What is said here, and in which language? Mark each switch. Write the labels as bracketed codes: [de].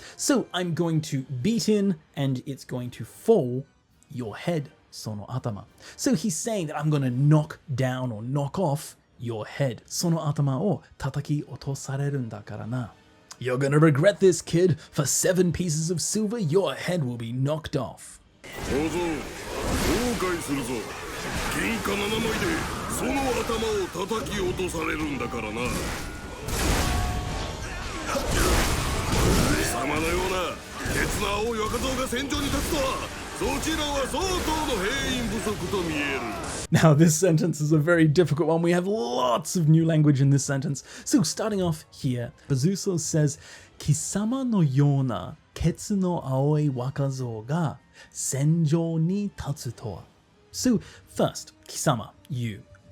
[en] So I'm going to beat in and it's going to fall your head, [ja] sono atama. [en] So he's saying that I'm going to knock down or knock off your head. [ja] Sono atama o tataki otosareru nda kara na. [en] You're gonna regret this, kid. For 7 pieces of silver, your head will be knocked off. [ja] 小僧、後悔するぞ。銀貨7枚でその頭を叩き落とされるんだからな。貴様のような鉄の青い若造が戦場に立つとは、そちらは相当の兵員不足と見える。 [en] Now, this sentence is a very difficult one. We have lots of new language in this sentence. So, starting off here, Bazuso says, [ja] Kisama no yona ketsu no aoi wakazou ga senjou ni tatsu to wa. [en] So, first, kisama, you.